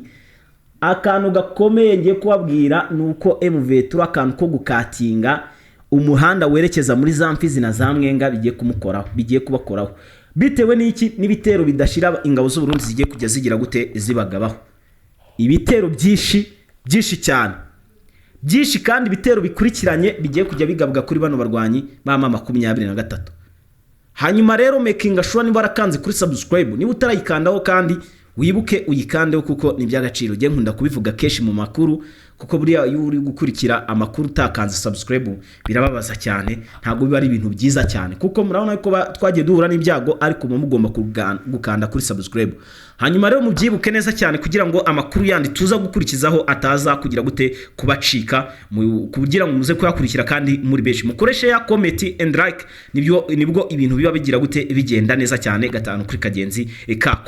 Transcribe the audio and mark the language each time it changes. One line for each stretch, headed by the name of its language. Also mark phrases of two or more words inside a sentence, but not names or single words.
Kinyarwanda: Akantu gakomeye ngiye kubabwira nuko M23 akantu ko gukatinga umuhanda werekeza muri za Mfizi na za Mwenga bigiye kubakoraho bitewe n'iki n'ibitero bidashira ingabo z'u Burundi zigiye kujya zigira gute zibagabaho. Ibitero byinshi cyane kandi ibitero bikurikiranye bigiye kujya bigabwa kuri bano barwanyi ba 23. hanyuma rero
English: making sure
Kinyarwanda: niba warakanze kuri subscribe, niba utarayikandaho kandi wibuke uyikandeho kuko ni by'agaciro. Je nkunda kubivuga keshi mu makuru kuko buriya iyo uri gukurikira amakuru utakanze subscribe birababaza cyane, ntago biba ari ibintu byiza cyane kuko murabona ko twagiye duhura n'ibyago, ariko mugomba gukanda kuri subscribe. Hanyuma rero mubyibuke neza cyane kugira ngo amakuru yandi tuza gukurikizaho ataza kugira gute kubacika, kugira ngo muze kuyakurikira kandi muri benshi. Mukoreshe ya
English: comment and like,
Kinyarwanda: nibwo ibintu biba bigira gute bigenda neza cyane gatanu kuri kagenzi kako.